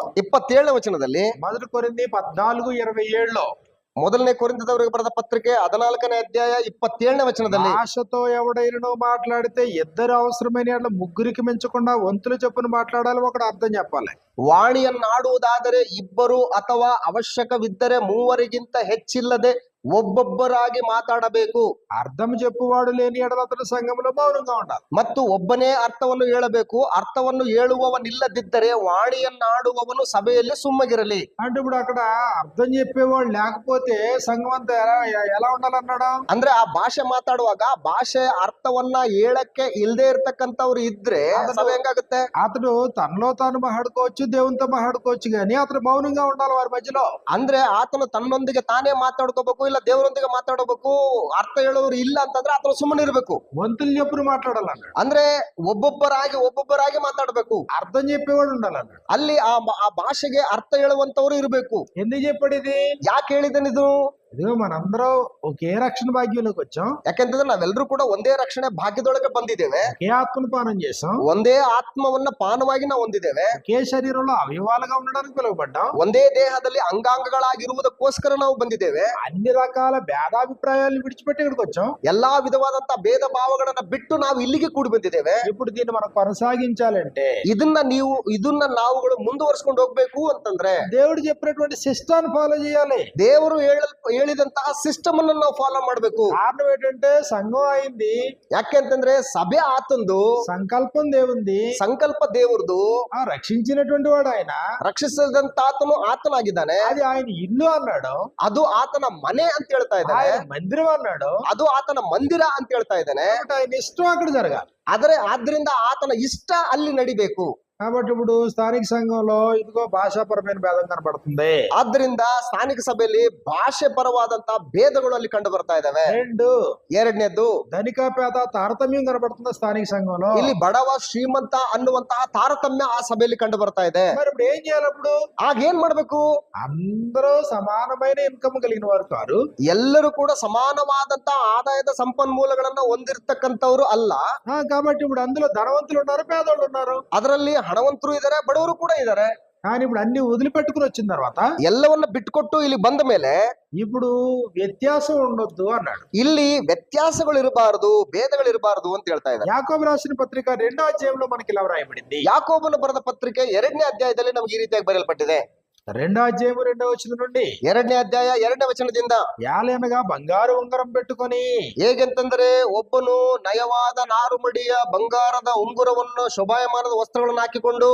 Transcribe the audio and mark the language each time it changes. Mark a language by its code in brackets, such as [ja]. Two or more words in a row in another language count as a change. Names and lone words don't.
[kn] 27ನೇ ವಚನದಲ್ಲಿ, [te] మొదటి కొరింథీ 14:27లో, [kn] ಮೊದಲನೇ ಕೊರಿಂಥದವರಿಗೆ ಬರೆದ ಪತ್ರಿಕೆ 14ನೇ ಅಧ್ಯಾಯ 27ನೇ ವಚನದಲ್ಲಿ, [te] భాషతో ఎవడైనా మాట్లాడితే ఇద్దరు అవసరమైన యెడల ముగ్గురికి మించకుండా వంతుల చొప్పున మాట్లాడాలి, ఒకడు అర్థం చెప్పాలి. [kn] ವಾಣಿಯನ್ನಾಡುವುದಾದರೆ ಇಬ್ಬರು ಅಥವಾ ಅವಶ್ಯಕವಿದ್ದರೆ ಮೂವರಿಗಿಂತ ಹೆಚ್ಚಿಲ್ಲದೆ ಒಬ್ಬೊಬ್ಬರಾಗಿ ಮಾತಾಡಬೇಕು. [te] అర్థం చెప్పువాడు లేని యెడల అతడు సంఘములో మౌనంగా ఉండాలి. [kn] ಮತ್ತು ಒಬ್ಬನೇ ಅರ್ಥವನ್ನು ಹೇಳಬೇಕು. ಅರ್ಥವನ್ನು ಹೇಳುವವನಿಲ್ಲದಿದ್ದರೆ ವಾಣಿಯನ್ನಾಡುವವನು ಸಭೆಯಲ್ಲಿ ಸುಮ್ಮಗಿರಲಿ. [te] అంటే ఇప్పుడు అక్కడ అర్థం చెప్పేవాడు లేకపోతే సంఘం అంతా ఎలా ఉండాలన్నాడు? [kn] ಅಂದ್ರೆ ಆ ಭಾಷೆ ಮಾತಾಡುವಾಗ ಭಾಷೆ ಅರ್ಥವನ್ನ ಹೇಳಕ್ಕೆ ಇಲ್ಲದೆ ಇರ್ತಕ್ಕಂಥವ್ರು ಇದ್ರೆ ಸಭೆ ಹೆಂಗಾಗುತ್ತೆ? [te] అతడు తనలో తాను మాట్లాడుకోవచ్చు, దేవునితో మాట్లాడుకోవచ్చు, కానీ అతడు మౌనంగా ఉండాలి వారి మధ్యలో. [kn] ಅಂದ್ರೆ ಆತನು ತನ್ನೊಂದಿಗೆ ತಾನೇ ಮಾತಾಡ್ಕೋಬೇಕು, ಇಲ್ಲ ದೇವರೊಂದಿಗೆ ಮಾತಾಡಬೇಕು. ಅರ್ಥ ಹೇಳೋರು ಇಲ್ಲ ಅಂತಂದ್ರೆ ಆತನು ಸುಮ್ಮನೆ ಇರಬೇಕು. [te] వంతులు చెప్పును మాట్లాడాలన్నాడు. [kn] ಅಂದ್ರೆ ಒಬ್ಬೊಬ್ಬರಾಗಿ ಮಾತಾಡ್ಬೇಕು. [te] అర్థం చెప్పేవాడు ఉండాలన్నాడు. [kn] ಅಲ್ಲಿ ಆ ಭಾಷೆಗೆ ಅರ್ಥ ಹೇಳುವಂತವ್ರು ಇರಬೇಕು. [te] ఎందుకు చెప్పాడు ఇది? [kn] ಯಾಕೆ ಹೇಳಿದನಿದು? [te] ఇదిగో మనందరం ఒకే రక్షణ భాగ్యంలోకి వచ్చాం. [kn] ಯಾಕೆಂತಂದ್ರೆ ನಾವೆಲ್ಲರೂ ಕೂಡ ಒಂದೇ ರಕ್ಷಣೆ ಭಾಗ್ಯದೊಳಗೆ ಬಂದಿದ್ದೇವೆ. [te] ఒకే ఆత్మను పానం చేసాం. [kn] ಒಂದೇ ಆತ್ಮವನ್ನ ಪಾನವಾಗಿ ನಾವು ಹೊಂದಿದ್ದೇವೆ. [te] ఒకే శరీరంలో అవయవాలుగా ఉండడానికి పిలువబడ్డాం. [kn] ಒಂದೇ ದೇಹದಲ್ಲಿ ಅಂಗಾಂಗಗಳಾಗಿರುವುದಕ್ಕೋಸ್ಕರ ನಾವು ಬಂದಿದ್ದೇವೆ. [te] అన్ని రకాల భేదాభిప్రాయాలను విడిచిపెట్టి ఇక్కడికి వచ్చాం. [kn] ಎಲ್ಲಾ ವಿಧವಾದಂತ ಭೇದ ಭಾವಗಳನ್ನ ಬಿಟ್ಟು ನಾವು ಇಲ್ಲಿಗೆ ಕೂಡಿ ಬಂದಿದ್ದೇವೆ. [te] ఇప్పుడు దీన్ని మనం కొనసాగించాలంటే [kn] ಇದನ್ನ ನಾವುಗಳು ಮುಂದುವರ್ಸ್ಕೊಂಡು ಹೋಗ್ಬೇಕು ಅಂತಂದ್ರೆ [te] దేవుడు చెప్పినటువంటి సిస్టాన్ని ఫాలో చేయాలి. [kn] ದೇವರು ಹೇಳಿದಂತಹ ಸಿಸ್ಟಮ್ ಅನ್ನು ನಾವು ಫಾಲೋ ಮಾಡ್ಬೇಕು. [te] కారణం ఏంటంటే సంఘం అయింది, [kn] ಯಾಕೆಂತಂದ್ರೆ ಸಭೆ ಆತಂದು, [te] సంకల్పం దేవుంది, [kn] ಸಂಕಲ್ಪ ದೇವರದು, [te] రక్షించినటువంటి వాడు ఆయన, [kn] ರಕ್ಷಿಸಿದಂತ ಆತನು ಆತನಾಗಿದ್ದಾನೆ. [te] అది ఆయన ఇల్లు అన్నాడు, [kn] ಅದು ಆತನ ಮನೆ ಅಂತ ಹೇಳ್ತಾ ಇದ್ದಾನೆ. [te] ఆయన మందిరం అన్నాడు, [kn] ಅದು ಆತನ ಮಂದಿರ ಅಂತ ಹೇಳ್ತಾ ಇದ್ದಾನೆ. [te] ఆయన ఇష్టం అక్కడ జరగాలి. [kn] ಆದ್ರಿಂದ ಆತನ ಇಷ್ಟ ಅಲ್ಲಿ ನಡಿಬೇಕು. [te] కాబట్టి ఇప్పుడు స్థానిక సంఘంలో ఇదిగో భాషాపరమైన భేదం కనబడుతుంది. [kn] ಆದ್ರಿಂದ ಸ್ಥಾನಿಕ ಸಭೆಯಲ್ಲಿ ಭಾಷೆ ಪರವಾದಂತಹ ಭೇದಗಳು ಅಲ್ಲಿ ಕಂಡು ಬರ್ತಾ ಇದಾವೆ. [te] రెండు, [kn] ಎರಡನೇದ್ದು, [te] ధనిక పేద తారతమ్యం కనబడుతుంది స్థానిక సంఘంలో. [kn] ಇಲ್ಲಿ ಬಡವ ಶ್ರೀಮಂತ ಅನ್ನುವಂತಹ ತಾರತಮ್ಯ ಆ ಸಭೆಯಲ್ಲಿ ಕಂಡು ಬರ್ತಾ ಇದೆ. [te] మరి ఇప్పుడు ఏం చేయాలి? అప్పుడు [kn] ಆಗ ಏನ್ ಮಾಡ್ಬೇಕು? [te] అందరూ సమానమైన ఇన్కమ్ కలిగిన వారు కారు. [kn] ಎಲ್ಲರೂ ಕೂಡ ಸಮಾನವಾದಂತಹ ಆದಾಯದ ಸಂಪನ್ಮೂಲಗಳನ್ನ ಹೊಂದಿರತಕ್ಕಂಥವ್ರು ಅಲ್ಲ. [te] కాబట్టి ఇప్పుడు అందులో ధనవంతులు ఉన్నారు, పేదోళ్ళు ఉన్నారు. [kn] ಅದರಲ್ಲಿ ಹಣವಂತರು ಇದ್ದಾರೆ, ಬಡವರು ಕೂಡ ಇದ್ದಾರೆ. [te] కానీ ఇప్పుడు అన్ని వదిలిపెట్టుకుని వచ్చిన తర్వాత [kn] ಎಲ್ಲವನ್ನ ಬಿಟ್ಟುಕೊಟ್ಟು ಇಲ್ಲಿ ಬಂದ ಮೇಲೆ [te] ఇప్పుడు వ్యత్యాసం ఉండొద్దు అన్నాడు. [kn] ಇಲ್ಲಿ ವ್ಯತ್ಯಾಸಗಳು ಇರಬಾರದು, ಭೇದಗಳು ಇರಬಾರದು ಅಂತ ಹೇಳ್ತಾ ಇದ್ದಾರೆ. [te] యాకోబు రాసిన పత్రిక 2వ అధ్యాయంలో మనకి ఇలా వ్రాయబడింది. [kn] ಯಾಕೋಬನು ಬರೆದ ಪತ್ರಿಕೆ 2ನೇ ಅಧ್ಯಾಯದಲ್ಲಿ ನಮ್ಗೆ ಈ ರೀತಿಯಾಗಿ ಬರೆಯಲ್ಪಟ್ಟಿದೆ. [te] 2వ ಅಧ್ಯಾಯము 2వ వచనం నుండి [kn] 2ನೇ ಅಧ್ಯಾಯ 2ನೇ ವಚನದಿಂದ [te] యాలనగా బంగారు ఉంగరం పెట్టుకొని [kn] ಹೇಗೆಂತಂದ್ರೆ ಒಬ್ಬನು ನಯವಾದ ನಾರುಮಡಿಯ ಬಂಗಾರದ ಉಂಗುರವನ್ನು ಶೋಭಾಯಮಾನದ ವಸ್ತ್ರಗಳನ್ನು ಹಾಕಿಕೊಂಡು